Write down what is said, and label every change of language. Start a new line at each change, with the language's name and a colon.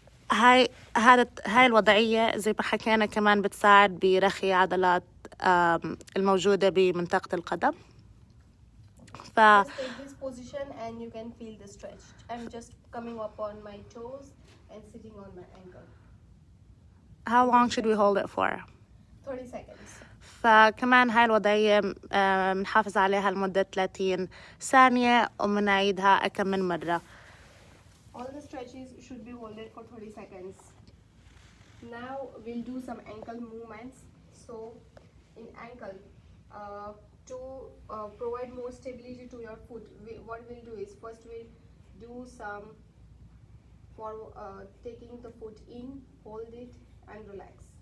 Arabic: هاي الوضعية زي ما حكينا كمان بتساعد برخي عضلات الموجودة بمنطقة القدم.
English: Just take this position and you can feel the stretch. I'm just coming up on my toes and sitting on my ankle. How long should we hold it for? 30 seconds.
Arabic: فكمان هاي الوضعية بنحافظ عليها لمدة 30 ثانية وبنعيدها كم من مرة.
English: All the stretches should be held for 30 seconds. Now we'll do some ankle movements. So in ankle, to provide more stability to your foot, what we'll do is, first we'll do some for taking the foot in, hold it and relax.